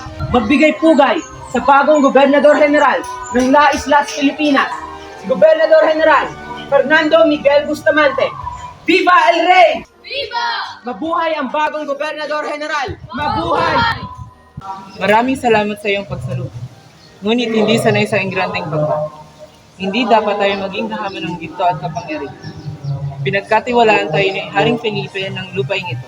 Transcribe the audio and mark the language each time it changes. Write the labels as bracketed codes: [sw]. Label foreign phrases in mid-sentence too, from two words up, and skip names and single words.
[tl] Magbigay pugay sa bagong Gobernador General ng La Islas Pilipinas, si Gobernador General Fernando Miguel Bustamante. [es] Viva el Rey! Viva! [tl] Mabuhay ang bagong Gobernador General! Mabuhay! Maraming salamat sa iyong pagsalubong. Ngunit hindi sanay sa ingrandeng pagka. Hindi dapat tayo maging kahaman ng ginto at kapangyarihan. Pinagkatiwalaan tayo ni Haring Felipe ng lupaing ito.